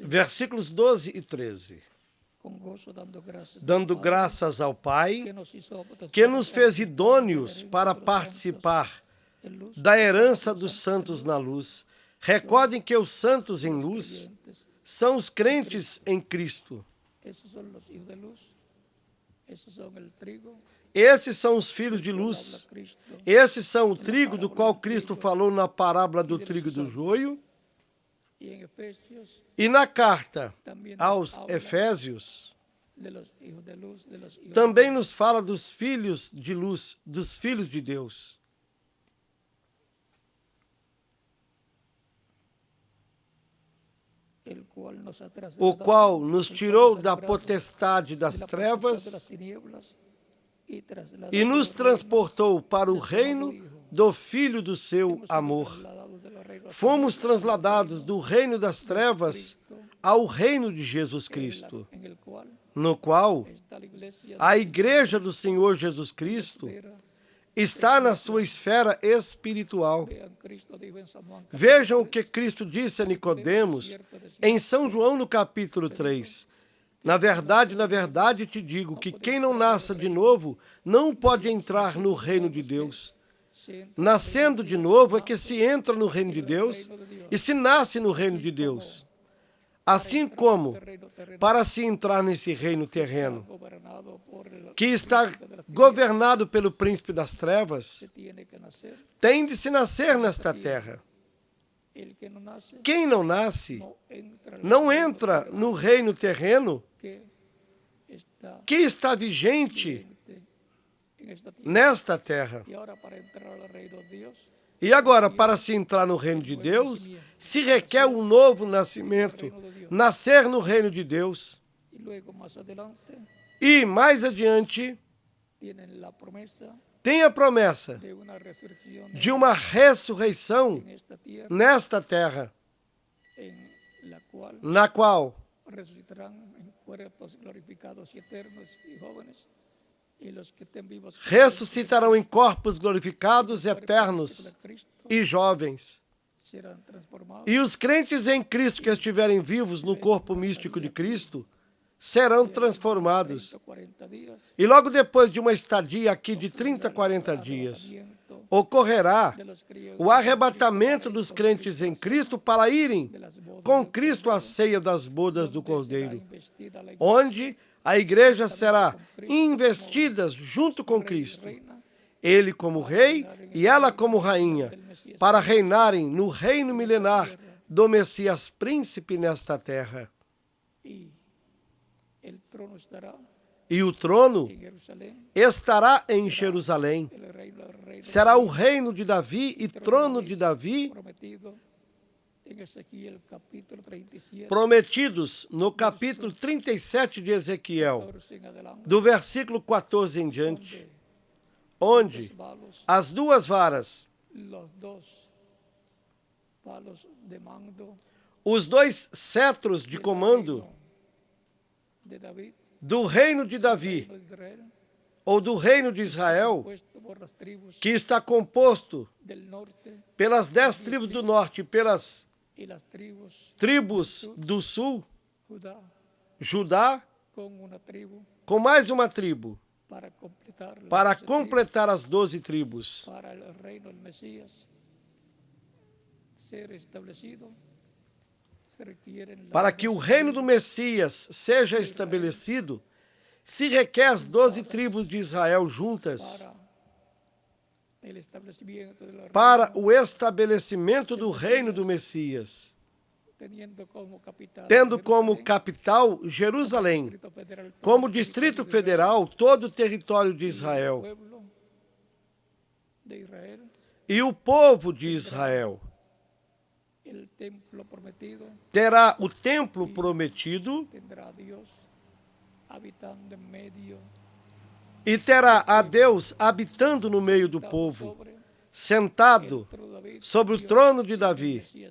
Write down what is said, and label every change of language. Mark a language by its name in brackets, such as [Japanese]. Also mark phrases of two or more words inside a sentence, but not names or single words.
[Portuguese] Versículos 12 e 13. [Spanish] con gozo [Portuguese] Dando graças ao Pai, que nos fez idôneos para participar da herança dos santos na luz. Recordem que os santos em luz são os crentes em Cristo. [Spanish] Esos son los hijos de luz, esos son el trigo, [Portuguese] Esses são os filhos de luz. Esses são o trigo do qual Cristo falou na parábola do trigo e do joio. [Spanish] y en Efesios [Portuguese] E na carta aos Efésios, [Spanish] de los hijos de luz, de los hijos [Portuguese] também nos fala dos filhos de luz, dos filhos de Deus. [Spanish] el cual nos ha [Portuguese] O [Spanish] trasladado [Portuguese] qual nos tirou da potestade das trevas [Spanish] tinieblas y trasladado [Portuguese] e nos transportou para o reino do Filho do seu amor. [Spanish] trasladados de los reinos [Portuguese] Fomos transladados do reino das trevas ao reino de Jesus Cristo, [Spanish] en el cual [Portuguese] no qual [Spanish] está la iglesia [Portuguese] a igreja do Senhor Jesus Cristo está na sua esfera espiritual. [Spanish] vean, Cristo dijo en San Juan [Portuguese] Vejam o que Cristo disse a Nicodemos em São João no capítulo 3. Na verdade te digo que quem não nasça de novo não pode entrar no reino de Deus. Nascendo de novo é que se entra no reino de Deus e se nasce no reino de Deus. Assim como, para se entrar nesse reino terreno, [Spanish] gobernado por el [Portuguese] que está governado pelo príncipe das trevas, [Spanish] tiene que nacer, [Portuguese] tem de se nascer nesta terra. [Spanish] el que no nace [Portuguese] Quem não nasce [Spanish] entra [Portuguese] não entra no reino terreno [Spanish] que está [Portuguese] que está vigente [Spanish] en esta tierra. [Portuguese] nesta terra. [Spanish] Y ahora para entrar al reino de Dios [Portuguese] E agora, para se entrar no reino de Deus, se requer um novo nascimento, nascer no reino de Deus. [Spanish] y luego más adelante [Portuguese] E mais adiante, [Spanish] tienen la promesa [Portuguese] tem a promessa [Spanish] de una resurrección [Portuguese] de uma ressurreição [Spanish] en esta tierra [Portuguese] nesta terra, [Spanish] en la cual [Portuguese] na qual [Spanish] resucitarán en cuerpos glorificados y eternos y jóvenes, y los que estén vivos con [Portuguese] ressuscitarão em corpos glorificados, eternos [Spanish] de Cristo [Portuguese] e jovens. [Spanish] serán transformados [Portuguese] E os crentes em Cristo que estiverem vivos no corpo místico de Cristo serão transformados. [Spanish] 40 días [Portuguese] E logo depois de uma estadia aqui de 30, 40 dias, ocorrerá [Spanish] de los criados [Portuguese] o arrebatamento dos crentes em Cristo para irem com Cristo à ceia das bodas do Cordeiro, [Spanish] investida la [Portuguese] onde a igreja será investida junto com Cristo, ele como rei e ela como rainha, para reinarem no reino milenar do Messias príncipe nesta terra. [Spanish] y el trono estará [Portuguese] E o trono [Spanish] en Jerusalén, [Portuguese] estará em Jerusalém. [Spanish] el reino del rey [Portuguese] Será o reino de Davi e trono de Davi, [Spanish] prometido en Ezequiel capítulo 37 [Portuguese] prometidos no capítulo 37 de Ezequiel, [Spanish] 14 en adelante, [Portuguese] do versículo 14 em diante, onde [Spanish] palos, [Portuguese] as duas varas, [Spanish] los dos palos de mando [Portuguese] os dois cetros de comando [Spanish] de David, [Portuguese] do reino de Davi, [Spanish] de Israel, [Portuguese] ou do reino de Israel, [Spanish] puesto por las tribus [Portuguese] que está composto [Spanish] del norte [Portuguese] pelas 10 tribos do norte e pelas [Spanish] y las tribus [Portuguese] tribos do sul, [Spanish] Judá, [Portuguese] Judá, [Spanish] con una tribu [Portuguese] com mais uma tribo, [Spanish] para completar las [Portuguese] para [Spanish] 12 tribus, [Portuguese] completar as 12 tribos. [Spanish] para el reino del Mesías ser establecido, se requieren las [Portuguese] Para que o [Spanish] 12 [Portuguese] reino do Messias seja estabelecido, Se requer as 12 tribos de Israel juntas para o estabelecimento do reino do Messias, tendo como capital Jerusalém, como Distrito Federal todo o território de Israel, e o povo de Israel terá o templo prometido e terá a Deus habitando no meio do povo, sentado sobre o trono de Davi.